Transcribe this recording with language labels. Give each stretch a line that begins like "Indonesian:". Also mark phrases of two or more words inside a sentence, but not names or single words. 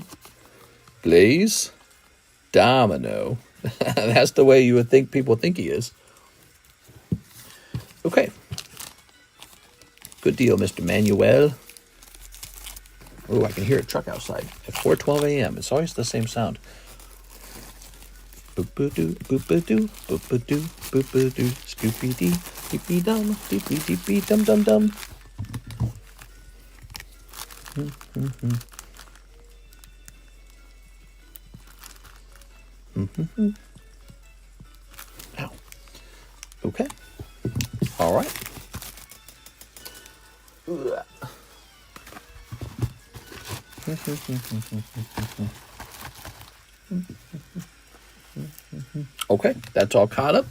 English: Blaze. Domino. That's the way you would think people think he is. Okay. Good deal, Mr. Manuel. Oh, I can hear a truck outside at 4:12 a.m. It's always the same sound. Boop-a-doo, boop-a-doo, boop-a-doo, boop-a-doo, scoopy-dee, beepy-dum, beepy-deepy-dum-dum-dum. Ow. Okay. All right. Okay, that's all caught up.